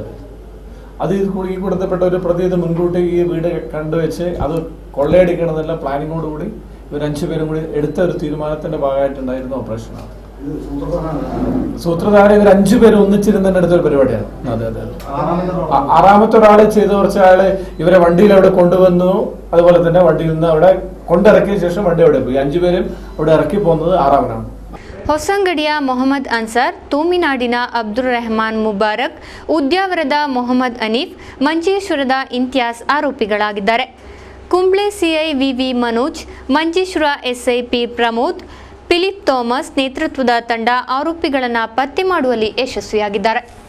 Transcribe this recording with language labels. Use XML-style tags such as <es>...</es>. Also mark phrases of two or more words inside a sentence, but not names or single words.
<ml>അത് ഈ കൂട്ടത്തിൽപ്പെട്ട ഒരു പ്രതി ഇത് മുൻകൂട്ടി ഈ വീട് കണ്ടുവെച്ച് അത് കൊള്ളയടിക്കണമെന്നുള്ള പ്ലാനിങ്ങോടുകൂടി ഇവർ 5 പേരും കൂടി എടുത്ത ഒരു തീരുമാനത്തിന്റെ ഭാഗമായിട്ടുണ്ടായിരുന്ന ഓപ്പറേഷനാണ്. സൂത്രധാരൻ ഇവർ 5 പേര് ഒന്നിച്ചിരുന്നതിന്റെ അടുത്തൊരു പരിപാടിയാണ്. അതെ. 6ാമത്തെ ഒരാള് ചെയ്ത് കുറച്ച് ആള് ഇവരെ വണ്ടിയിൽ അവിടെ കൊണ്ടുവന്നു. അതുപോലെ തന്നെ വണ്ടിയിൽ നിന്ന് അവിടെ കൊണ്ടിറക്കിയ ശേഷം വണ്ടി അവിടെ പോയി. 5 പേരും അവിടെ ഇറക്കി പോകുന്നത് 6ാമനാണ്.</ml> <kn>ಹೊಸಂಗಡಿಯ ಮೊಹಮ್ಮದ್ ಅನ್ಸರ್, ತೂಮಿನಾಡಿನ ಅಬ್ದುಲ್ ರೆಹಮಾನ್ ಮುಬಾರಕ್, ಉದ್ಯಾವರದ ಮೊಹಮ್ಮದ್ ಅನೀಫ್, ಮಂಜೇಶ್ವರದ ಇಂತಿಯಾಸ್ ಆರೋಪಿಗಳಾಗಿದ್ದಾರೆ. ಕುಂಬ್ಳೆ ಸಿಐ ವಿವಿ ಮನೋಜ್, ಮಂಜೇಶ್ವರ ಎಸ್ಐ ಪಿ ಪ್ರಮೋದ್, ಫಿಲಿಪ್ ಥಾಮಸ್ ನೇತೃತ್ವದ ತಂಡ ಆರೋಪಿಗಳನ್ನು ಪತ್ತೆ ಮಾಡುವಲ್ಲಿ ಯಶಸ್ವಿಯಾಗಿದ್ದಾರೆ.</kn>